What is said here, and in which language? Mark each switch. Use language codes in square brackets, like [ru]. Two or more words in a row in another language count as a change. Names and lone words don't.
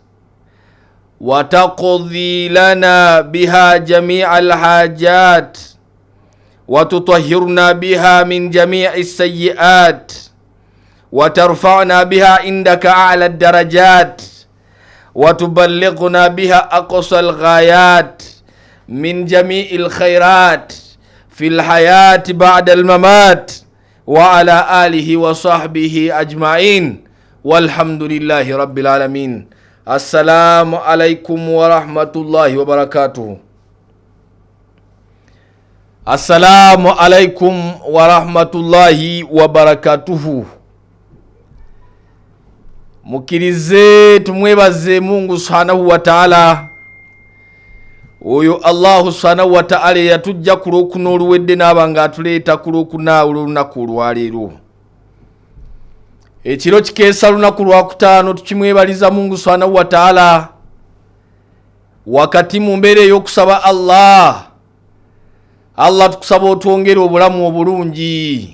[ar] وتقضي لنا بها جميع الحاجات وتطهرنا بها من جميع السيئات وترفعنا بها عندك أعلى الدرجات وتبلغنا بها أقصى الغايات من جميع الخيرات في الحياة بعد الممات وعلى آله وصحبه أجمعين والحمد لله رب العالمين. السلام عليكم ورحمة الله وبركاته. السلام عليكم ورحمة الله وبركاته. [lg] Mukirize tumwebaze Mungu [ar] سبحانه وتعالى. [lg] Oyo Allah [ar] سبحانه وتعالى [lg] yatujja kulokuna oluwedde n'abanga atuleeta kulokuna olunaku olwaleero. Ekiro kikeesa lunaku lwakutaano tukimwebaliza Mungu [ar] سبحانه وتعالى [lg] wakati mu mbeera ey'okusaba Allah tukusaba otwongere obulamu obulungi.